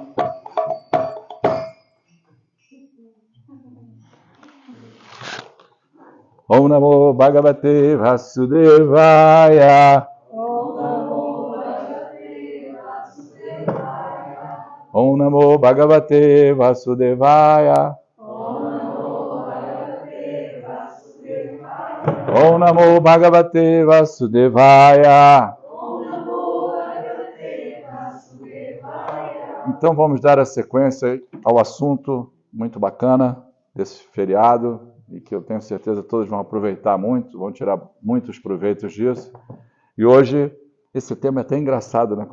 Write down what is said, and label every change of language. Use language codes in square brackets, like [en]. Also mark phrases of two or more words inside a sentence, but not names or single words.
[sa] Om Namo Bhagavate Vasudevaya Om Namo Bhagavate Vasudevaya Om Namo Bhagavate Vasudevaya. [pt] Então vamos dar a sequência ao assunto muito bacana desse feriado e que eu tenho certeza todos vão aproveitar muito, vão tirar muitos proveitos disso. E hoje esse tema é até engraçado, né?